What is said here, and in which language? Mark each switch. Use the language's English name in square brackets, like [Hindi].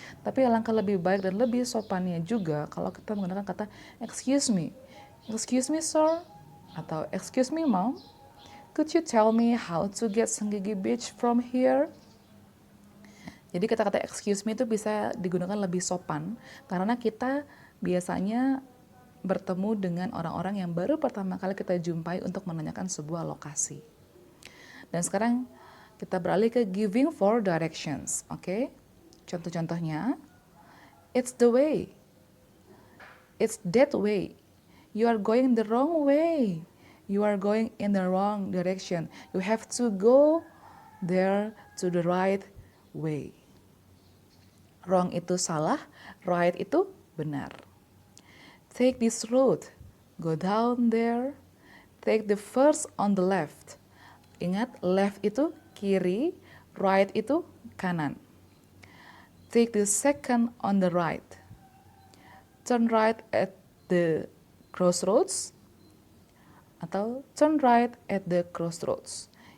[Indonesian] Tapi alangkah lebih baik dan lebih sopannya juga kalau kita menggunakan kata [English] excuse me sir, atau excuse me mom, could you tell me how to get Senggigi Beach from here? [Indonesian] Jadi kata-kata excuse me itu bisa digunakan lebih sopan karena kita biasanya bertemu dengan orang-orang yang baru pertama kali kita jumpai untuk menanyakan sebuah lokasi. Dan sekarang kita beralih ke giving for directions, oke? [English] Contoh-contohnya, it's the way, it's that way, you are going the wrong way, you are going in the wrong direction, you have to go there to the right way. [Indonesian] Wrong itu salah, right itu benar. [English] Take this road, go down there, take the first on the left. [Indonesian] Ingat, left itu kiri, right itu kanan. [English] Take the second on the right. Turn right at the crossroads, atau turn right at the crossroads.